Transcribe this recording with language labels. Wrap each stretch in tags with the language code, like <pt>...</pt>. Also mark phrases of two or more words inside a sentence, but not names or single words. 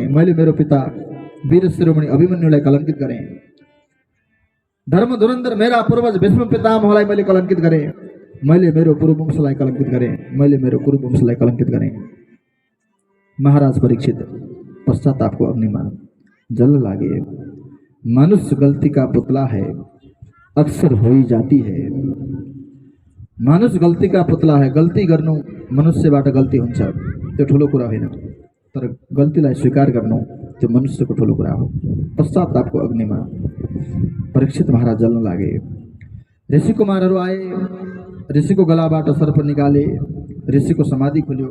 <ne>मैले मेरो पिता वीर शिरोमणि अभिमन्युलाई कलंकित गरेँ। धर्म धुरन्धर मेरा पूर्वज भीष्म पितामहलाई मैले कलंकित गरेँ। मैले मेरो पूर्ववंशलाई कलंकित गरेँ। मैले मेरो कुरुवंशलाई कलंकित गरेँ। महाराज परीक्षित पश्चातापको अग्निमा जल लागे।</ne> <hi>मनुष्य गलती का पुतला है, अक्सर हो ही जाती है। मानुष गल्ती का पुतला है।</hi> <ne>गल्ती गर्नु मनुष्यबाट गल्ती हुन्छ त्यो ठुलो कुरा होइन, तर गल्तीलाई स्वीकार गर्नु त्यो मनुष्यको ठुलो कुरा हो। पश्चातापको अग्निमा परीक्षित महाराज जल्न लागे। ऋषि कुमारहरू आए, ऋषिको गलाबाट सर्प निकाले, ऋषिको समाधि खुल्यो।</ne>